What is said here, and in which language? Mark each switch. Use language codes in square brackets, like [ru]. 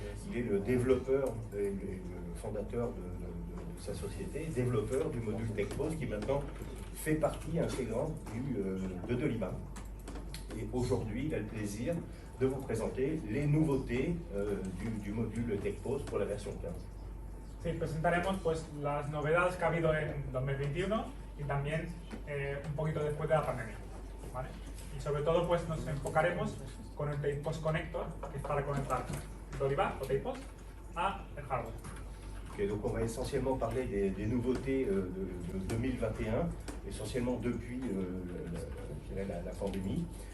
[fr] Il est le développeur et le fondateur de sa société, développeur du module TechPOS qui maintenant fait partie intégrante de Dolibar. Et aujourd'hui, il a le plaisir de vous présenter les nouveautés du module TechPOS pour la version 15. [es] Sí, presentaremos pues las novedades que ha habido en 2021 y también un poquito después de la pandemia, ¿vale? Y sobre todo pues nos enfocaremos con el TechPOS Connector, que es para conectar Dolibar o TechPOS a el hardware. [fr] Okay, donc on va essentiellement parler des nouveautés de 2021, essentiellement depuis la pandémie.